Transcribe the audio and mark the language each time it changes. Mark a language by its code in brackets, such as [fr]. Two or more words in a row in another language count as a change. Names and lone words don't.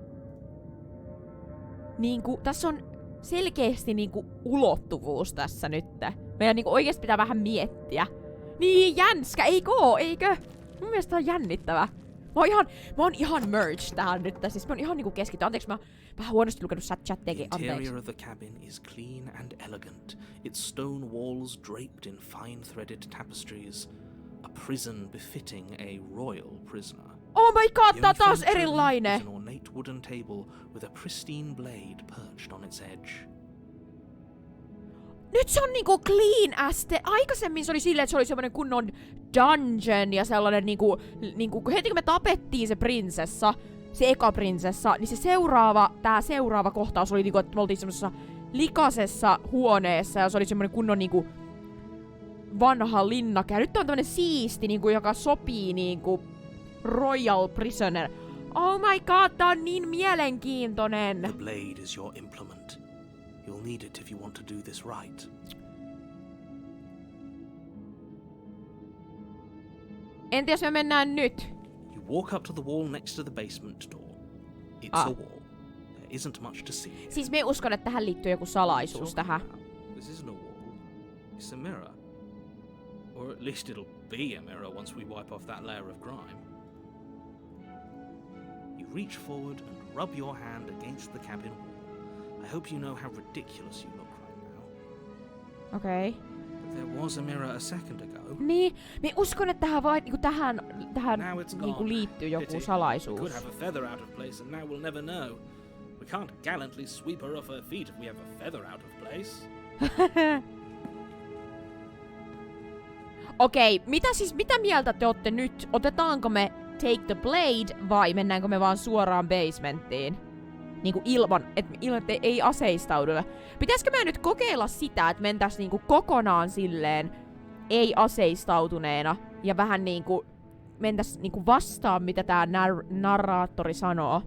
[fi] Niinku, tässä on selkeästi niinku ulottuvuus tässä nytte. Meidän niinku oikeesti pitää vähän miettiä. Niin, jänskä, eikö? Mun mielestä tää on jännittävä. Mä oon ihan merged tähän nyt. Siis mä oon ihan niinku keskittynyt. Anteeksi, mä oon vähän huonosti lukenut chatteekin. [en] The [fi] Anteeksi. [en] interior of the cabin is clean and elegant, its stone walls draped in fine-threaded tapestries. A prison befitting a royal prisoner. Oh my god, The [fi] tää on [en] only [fi] taas [en] furniture [fi] erilainen! [en] is an ornate wooden table with a pristine blade perched on its edge. [fi] Nyt se on niinku clean as aikaisemmin se oli silleen, että se oli semmonen kunnon dungeon ja sellainen niinku heti kun me tapettiin se prinsessa, se eka prinsessa, niin tää seuraava kohtaus oli niinku, että me oltiin semmosessa likaisessa huoneessa ja se oli semmonen kunnon niinku vanha linnake. Ja nyt on tämmönen siisti niinku, joka sopii niinku [en] royal prisoner. Oh my god, [fi] tää on niin mielenkiintoinen! [en] The blade is your implement. You'll need it if you want to do this right. [fi] Entä jos me mennään nyt? [en] You walk up to the wall next to the basement door. It's a wall. There isn't much to see. [fi] Siis me uskon, että tähän liittyy joku salaisuus tähän. [en] This isn't a wall. It's a mirror. Or at least it'll be a mirror once we wipe off that layer of grime. You reach forward and rub your hand against the cabin wall. I hope you know how ridiculous you look right now. [fi] Okei. [en] But there was a mirror a second ago. [fi] Niin, me uskon, että tähän [en] Now it's [fi] niinku [en] gone. [fi] liittyy joku [en] Pity. We [fi] salaisuus. [en] could have a feather out of place and now we'll never know. We can't gallantly sweep her off her feet if we have a feather out of place. [fi] Okei, mitä mieltä te ootte nyt? Otetaanko me [en] Take the Blade [fi] vai mennäänkö me vaan suoraan basementtiin? Niinku ilman, että ei aseistauduta. Pitäisikö me nyt kokeilla sitä, että mentäis niinku kokonaan silleen ei aseistautuneena ja vähän niinku mentäis niinku vastaan, mitä tää narraattori sanoo.